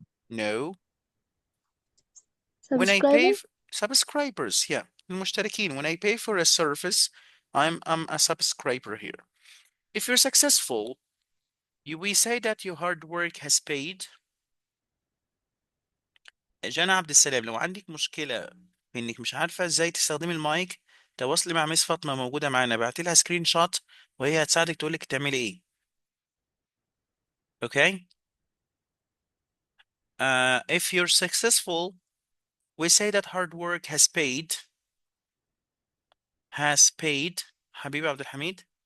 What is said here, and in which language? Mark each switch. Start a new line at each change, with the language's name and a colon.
English: No. When I pay subscribers, yeah, المشتركين. When I pay for a service, I'm a subscriber here. If you're successful, we say that your hard work has paid.
Arabic: جانا عبد السلام، لو عندك مشكلة في انك مش عارفة ازاي تستخدمي المايك، تواصلي مع مس فاطمة موجودة معانا، بعتي لها سكرين شوت وهي هتساعدك تقول لك تعملي ايه. اوكي؟
English: If you're successful, we say that hard work has paid.
Arabic: حبيبي عبد الحميد.